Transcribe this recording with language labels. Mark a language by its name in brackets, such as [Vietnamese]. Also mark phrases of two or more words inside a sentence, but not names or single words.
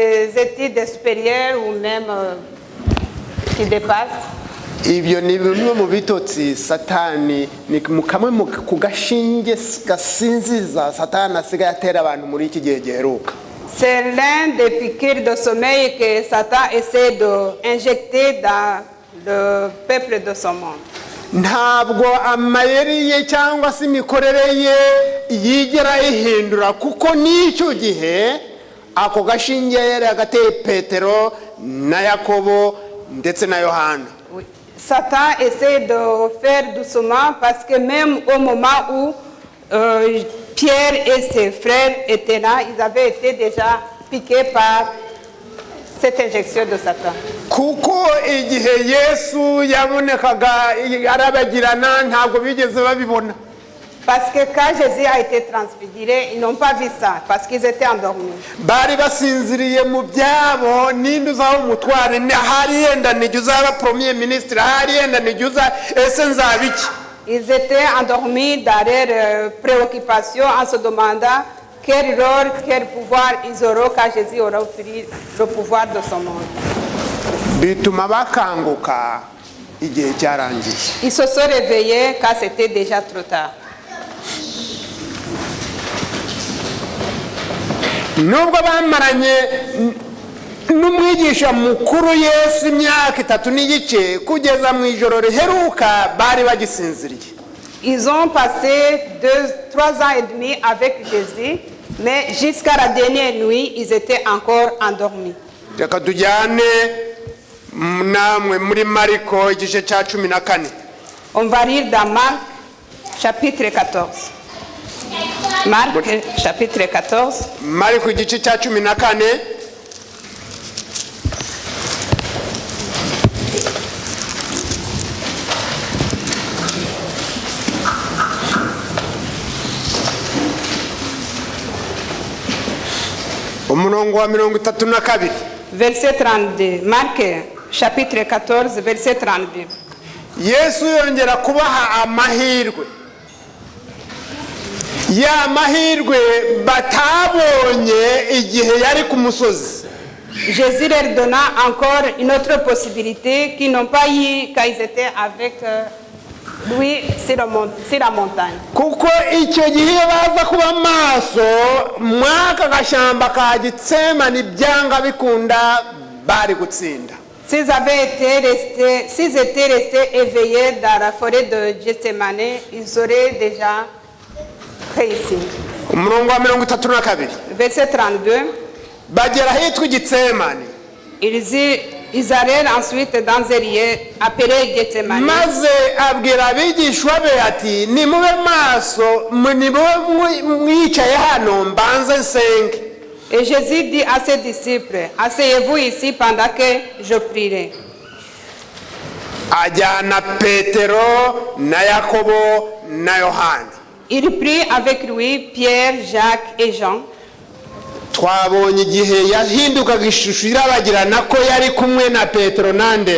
[French] des études supérieures ou même qui dépasse. [Kinyarwanda] ibyo ni bimwe mu bitotsi satani ni kamwe ku gashinge gasinziza satani asigaye atera abantu muri iki gihe giheruka. [French] C'est l'un des piqûres de sommeil que Satan essaie d'injecter dans le peuple de son monde. [Kinyarwanda] Ntabwo amayeri ye cyangwa se imikorere ye yigera ihindura kuko n'icyo gihe ako gashinge yari agateye Petero na Yakobo ndetse na Yohana. [French] Satan essaie de faire doucement parce que même au moment où Pierre et ses frères étaient là, ils avaient été déjà piqués par cette injection de Satan. [Kinyarwanda] Kuko igihe Yesu yabonekaga arabagirana ntabwo bigeze babibona. [French] Parce que quand Jésus a été transfiguré, ils n'ont pas vu ça parce qu'ils étaient endormis. [Kinyarwanda] Bari basinziriye mu byabo ninde uzaho umutware hari yenda nijye uzaba [French] premier ministre [Kinyarwanda] hari yenda nijye uza ese nzabiki. [French] Ils étaient endormis dans leurs préoccupations en se demandant quel rôle, quel pouvoir ils auront quand Jésus aura pris le pouvoir de son monde. [Kinyarwanda] Bituma bakanguka igihe cyarangiye. [French] Ils se sont réveillés quand c'était déjà trop tard. [Kinyarwanda] Nubwo bamaranye n'umwigisha mukuru Yesu imyaka 3 n'igice kugeza mu ijoro riheruka bari bagisinziriye. [French] Ils ont passé 3 ans et demi avec Jésus, mais jusqu'à la dernière nuit, ils étaient encore endormis. [Kinyarwanda] Reka tujyane namwe muri Mariko igice cya 14. [French] On va lire dans Marc chapitre 14. Marc chapitre 14. [Kinyarwanda] Mariko igice cya 14. Umurongo wa 32. [French] Verset 32. Marc chapitre 14 verset 32. [Kinyarwanda] Yesu yongera kubaha amahirwe. Ya mahirwe batabonye igihe yari ku musozi. [French] Jésus leur donna encore une autre possibilité qu'ils n'ont pas eu quand ils étaient avec lui sur la montagne. [Kinyarwanda] Kuko icyo gihe baza kuba maso mwaka gashamba ka Getsemani byanga bikunda bari gutsinda. [French] S'ils étaient restés éveillés dans la forêt de Gethsemane, ils auraient déjà réussi. [Kinyarwanda] Umurongo wa 32. [French] Verset 32. [Kinyarwanda] Bagera hitwa Getsemani. [French] Ils allèrent ensuite dans un lieu appelé Gethsemane. [Kinyarwanda] Maze abwira abigishwa be ati nimube maso nimube mwicaye hano mbanze nsenge. [French] Et Jésus dit à ses disciples, asseyez-vous ici pendant que je prierai. [Kinyarwanda] Ajyana Petero na Yakobo na Yohana. [French] Il prit avec lui Pierre, Jacques et Jean. [Kinyarwanda] Twabonye igihe yahindukaga ishusho irabagirana ko yari kumwe na Petero nande